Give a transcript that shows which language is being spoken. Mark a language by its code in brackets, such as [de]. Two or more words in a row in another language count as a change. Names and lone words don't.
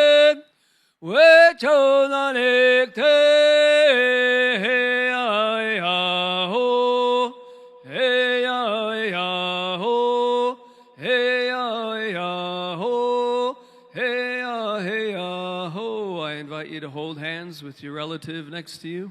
[en] Wechodalikte, hey ay ho, hey ay ho, hey ay ho, hey ay ho. I invite you to hold hands with your relative next to you.